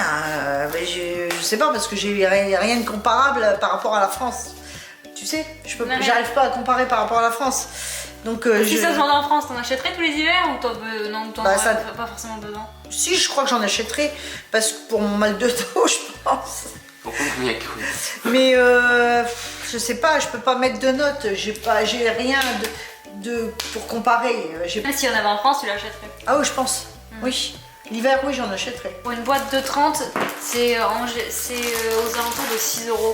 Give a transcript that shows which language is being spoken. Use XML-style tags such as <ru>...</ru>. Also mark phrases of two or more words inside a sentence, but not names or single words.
<fr>Mais je sais pas parce que j'ai rien de comparable par rapport à la France. Tu sais, j'arrive pas à comparer par rapport à la France. Donc, Si ça se vendait en France, t'en achèterais tous les hivers ou non, t'en Bah, aurais ça- pas forcément besoin? Si, je crois que j'en achèterai parce que pour mon mal de dos, je pense.</fr> <ja>お好み焼き多いです</ja> <fr>Mais je sais pas, je peux pas mettre de notes. J'ai rien pour comparer. Même si on avait en France, tu l'achèterais. Ah oui, je pense. Oui. L'hiver, oui, j'en achèterai. Pour une boîte de 30, c'est aux alentours de 6 euros.</fr>